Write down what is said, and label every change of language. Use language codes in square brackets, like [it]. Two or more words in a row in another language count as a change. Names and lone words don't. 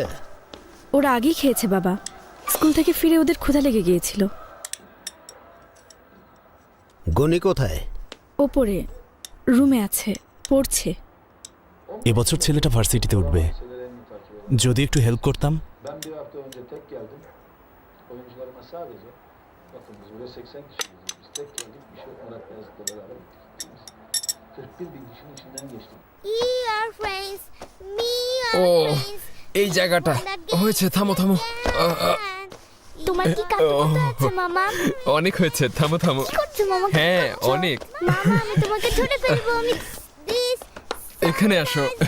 [bn] ওরা আগেই খেয়েছে বাবা, স্কুল থেকে ফিরে ওদের ক্ষুধা লেগে গিয়েছিল। গনি কোথায়? ওপরে রুমে আছে, পড়ছে। এবছর ছেলেটা ভার্সিটিতে উঠবে, যদি একটু হেল্প করতাম। [tr] Ben bir hafta önce tek geldim. Oyuncularıma sadece, bakın biz burada 80 kişiyiz. Biz tek geldik, bir şey Murat Beyazıt'la beraber gittik. 41 bin kişinin içinden geçtik. [bn] ও এই জায়গাটা হয়েছে, থামো থামো। তোমার কি কাটতে আছে মামা? অনেক হয়েছে, থামো থামো। করছো মামা? হ্যাঁ অনেক। মামা আমি তোমাকে ধরে ফেলবো। আমি প্লিজ এখানে আসো।